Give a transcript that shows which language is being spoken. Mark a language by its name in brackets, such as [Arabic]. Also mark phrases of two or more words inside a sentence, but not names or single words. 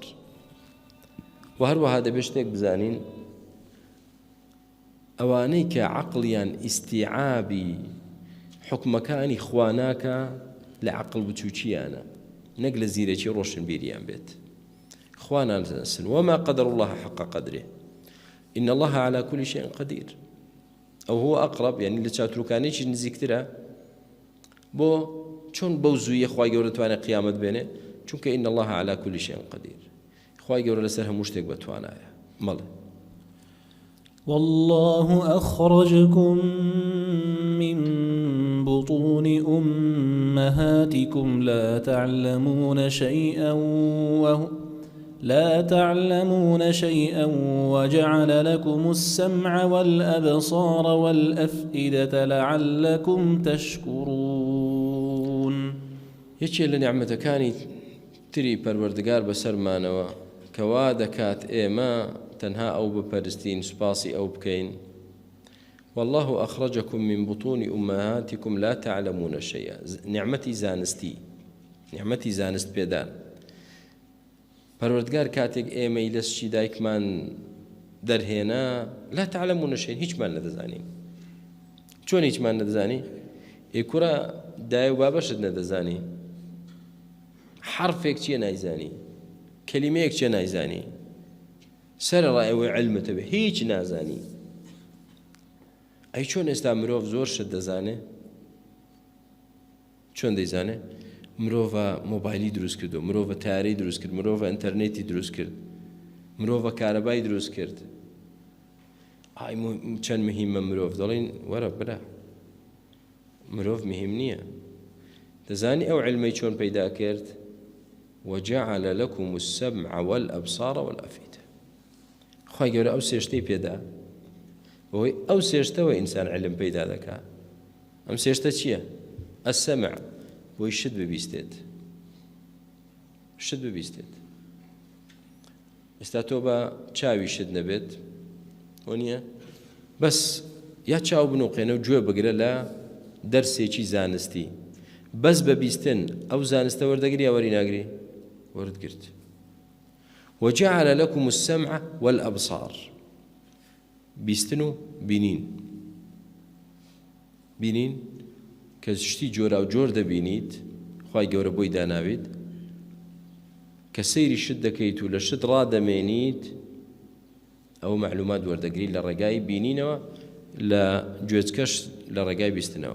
[Central Kurdish] و هەروەها دەبێت شتێک بزانین، ئەوانەی کە عەقڵیان ئیستیعابی حکمەکانی خوا ناکە لە عەقڵ بچووکیانە، نەک لە زیرەکی ڕۆشنبیریان بێت. خوا نازانسن [Arabic] وما قدر الله حق قدره إن الله على كل شيء قدير. أو هو أقرب، [Central Kurdish] يعني لچاوتروکانێکی نزیکترە بۆ چۆن بەو زوویە خوای گەورە توانێت قیامەت بێنێ، چونکە [Arabic] إن الله على كل شيء قدير. [Central Kurdish] خوای گەورە لەسەر هەموو شتێک بەتوانایە. مەڵێ [Arabic] والله أخرجكم من بطون أمهاتكم لا تعلمون شيئا لا تعلمون شيئا وجعل لكم السمع والأبصار والأفئدة لعلكم تشكرون. [Central Kurdish] یەکێ لە نیعمەتەکانی تری پەروەردگار بەسەرمانەوە کەوا دەکات ئێمە تەنها ئەو بپەرستین سوپاسی ئەو بکەین. [Arabic] والله أخرجكم من بطون أمهاتكم لا تعلمون شيئا. [Central Kurdish] نعمتي زانستي، نعمتي زانست پێدان. پەروەردگار کاتێک ئێمەی لە سچی دایکمان دەرهێنا [Arabic] لا تعلمون شيئا، [Central Kurdish] هیچمان نەدەزانین. چۆن هیچمان نەدەزانی؟ ئێکوڕە دایە و بابەشت نەدەزانی، حرفێک چیە نایزانی، کەلیمەیەک چیە نایزانی، سەرەڕای ئەوەی علمتە بێ هیچ نازانی. ئەی چۆن ئێستا مرۆڤ زۆر شت دەزانێ؟ چۆن دەیزانێ؟ مرۆڤە مۆبایلی دروست کردو، مرۆڤە تارەی دروست کرد، مرۆڤە ئینتەرنێتی دروست کرد، مرۆڤە کارەبای دروست کرد. ئای چەند مهمە مرۆڤ، دەڵێن وەرە برا مرۆڤ مهم نییە. دەزانی ئەو علمەی چۆن پەیدا کرد؟ [Arabic] وجعل لكم السمع والأبصار والأفئدة. [Central Kurdish] خوای گەورە ئەو سێشتەی پێدا، بۆی ئەو سێشتەوە ئینسان علم پەیدا دەکات. ئەم سێشتە چییە؟ السمع، بۆی شت ببیستێت، شت ببیستێت. ئێستا تۆ بە چاوی شت نەبێت وانە بەس یا چاو بنووقێنە و گوێ بگرە لە دەرسێکی زانستی، بەس بەبیستن ئەو زانستە وەردەگری یا وەری ناگری؟ وەردگرت. [Arabic] وجعل لكم السمع والأبصار، [Central Kurdish] بیستن و بینین. بینین کە شتی جۆرا و جۆر دەبینیت، خوای گەورە بۆی داناوێت کە سەیری شت دەکەیت و لە شت ڕادەمێنیت، ئەو معلومات وەردەگری لە ڕێگای بینینەوە، لە گوێچکەش لە ڕێگای بیستنەوە.